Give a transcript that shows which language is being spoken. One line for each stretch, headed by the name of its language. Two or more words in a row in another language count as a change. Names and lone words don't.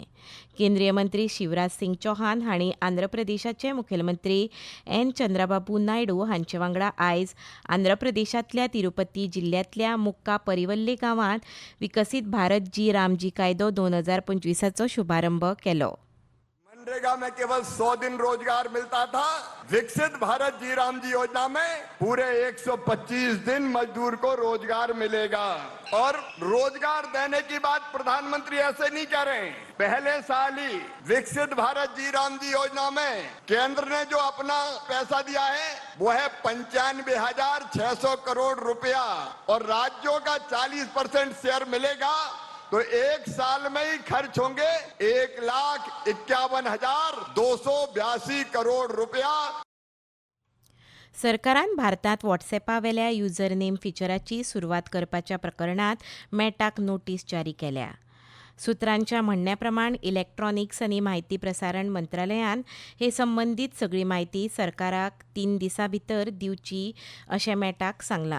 Konkani: केंद्रीय मंत्री शिवराज सिंग चौहान हांणी आंध्र प्रदेशाचे मुखेलमंत्री एन चंद्राबाबू नायडू हांचे वांगडा आयज आंध्र प्रदेशांतल्या तिरुपती जिल्ल्यांतल्या मुक्का परिवल्ले गांवांत विकसीत भारत जी रामजी कायदो 2025 शुभारंभ केलो.
Hindi: मनरेगा में केवल 100 दिन रोजगार मिलता था. विकसित भारत जी राम जी योजना में पूरे 125 दिन मजदूर को रोजगार मिलेगा. और रोजगार देने की बात प्रधानमंत्री ऐसे नहीं कह रहे हैं. पहले साल ही विकसित भारत जी राम जी योजना में केंद्र ने जो अपना पैसा दिया है वो है 95,600 करोड़ रुपया और राज्यों का 40% शेयर मिलेगा. तो एक साल में ही खर्च होंगे 1,51,282 करोड़ रुपया.
Konkani: सरकारान भारतांत व्हॉट्सॲपावेल्या
English: user name
Konkani: फिचराची सुरवात करपाच्या प्रकरणांत मेटाक नोटीस जारी केल्या. सुत्रांच्या म्हणण्या प्रमाण इलेक्ट्रॉनिक्स आनी म्हायती प्रसारण मंत्रालयान हे संबंदीत सगळी म्हायती सरकाराक 3 दिसां भितर दिवची अशें मेटाक सांगलां.